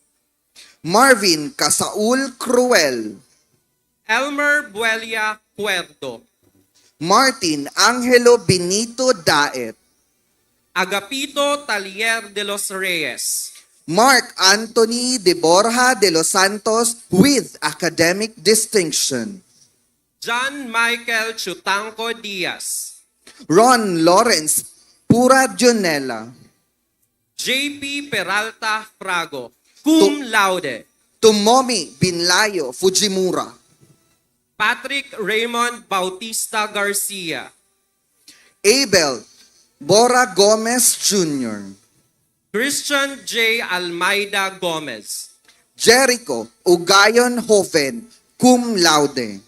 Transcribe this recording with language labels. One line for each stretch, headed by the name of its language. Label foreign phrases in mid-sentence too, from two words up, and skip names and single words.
English: Marvin Casaul Cruel. Elmer Buelia Puerto, Martin Angelo Benito Daet. Agapito Talier de los Reyes, Mark Anthony de Borja de los Santos with academic distinction. John Michael Chutanco Diaz, Ron Lawrence Pura Junela. JP Peralta Frago,
Latin: cum laude.
English: Tomomi Binlayo Fujimura. Patrick Raymond Bautista Garcia, Abel Bora Gomez Jr. Christian J. Almeida Gomez, Jericho Ugayon Hofen,
Latin: cum laude.